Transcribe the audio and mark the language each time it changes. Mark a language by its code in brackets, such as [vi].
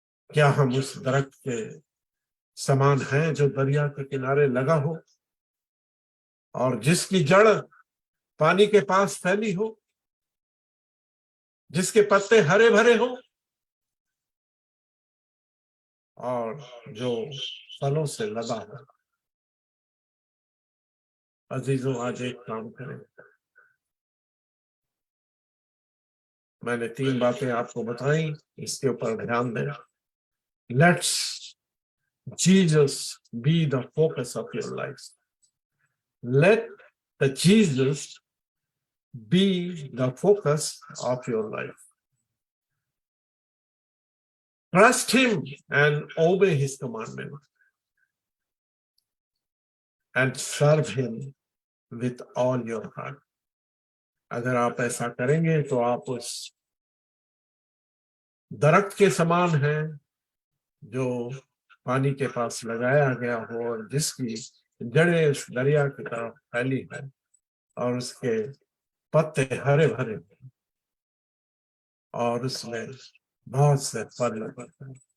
[hi] क्या हम उस दरख्त के समान हैं जो दरिया के किनारे लगा हो और जिसकी जड़ पानी के पास फैली हो, जिसके पत्ते हरे भरे हो और जो फलों से लदा हो? अजीजों, आज एक काम करें। मैंने 3 बातें आपको बताई, इसके ऊपर ध्यान दें। [en] Let's Jesus be the focus of your life. Let the Jesus be the focus of your life. Trust him and obey his commandment and serve him with all your heart. [hi] अगर आप ऐसा करेंगे तो आप उस दरख्त के समान हैं जो पानी के पास लगाया गया हो और जिसकी जड़ें उस दरिया की तरफ फैली है और उसके पत्ते हरे भरे और उसमें बहुत से फल लगते हैं।